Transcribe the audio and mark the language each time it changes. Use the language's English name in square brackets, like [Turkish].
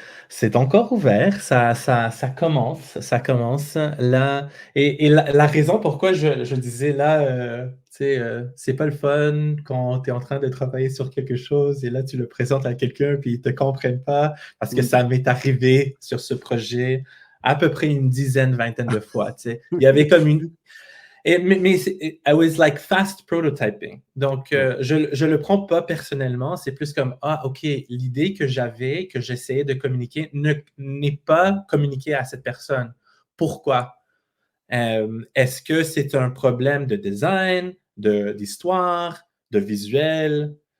[French] C'est encore ouvert, ça commence là, et la raison pourquoi je disais là, tu sais, c'est pas le fun quand tu es en train de travailler sur quelque chose et là tu le présentes à quelqu'un puis ils te comprennent pas, parce que Oui. ça m'est arrivé sur ce projet à peu près une dizaine, vingtaine de fois, tu sais. Il y avait comme une Oui. [English] mais I was like fast prototyping. [French] Donc, Ouais, je le prends pas personnellement. C'est plus comme, ah, OK, l'idée que j'avais, que j'essayais de communiquer, n'est pas communiquée à cette personne. Pourquoi? Est-ce que c'est un problème de design, d'histoire, de visuel?